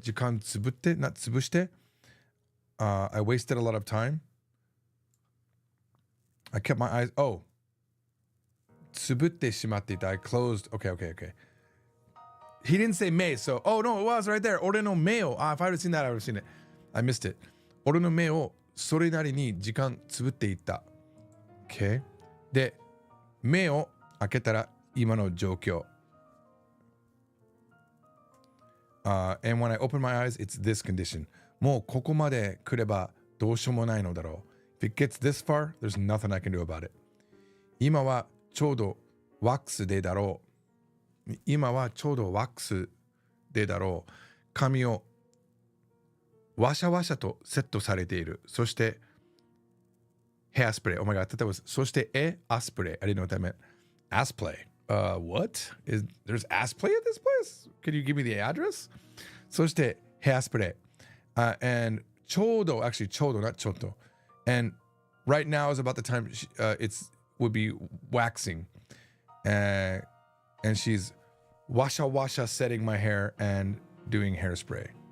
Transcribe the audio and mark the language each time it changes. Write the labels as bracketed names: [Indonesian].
[Japanese] 時間つぶって [English] not [Japanese] つぶして [English] I wasted a lot of time. I kept my eyes... Oh. [Japanese] つぶってしまっていた [English] I closed... Okay. He didn't say me, so... Oh, no, it was right there. [Japanese] 俺の目を... [English] if I would have seen that, I would have seen it. I missed it. [Japanese] 俺の目をそれなりに時間つぶっていた [English] Okay. [Japanese] で、目を開けたら今の状況 [English] and when I open my eyes, it's this condition. [Japanese] もうここまで来ればどうしようもないのだろう [English] If it gets this far, there's nothing I can do about it. [Japanese] 今はちょうどワックスでだろう髪をワシャワシャとセットされているそしてヘアスプレー [English] Oh my god, I thought that was [Japanese] そしてアスプレー [English] I didn't know what that meant. Asplay. What? There's Asplay at this place? Can you give me the address? [Japanese] そしてヘアスプレー [English] and [Japanese] ちょうど [English] actually ちょうど not [Japanese] ちょっと [English] and right now is about the time would be waxing and she's washa setting my hair and doing hairspray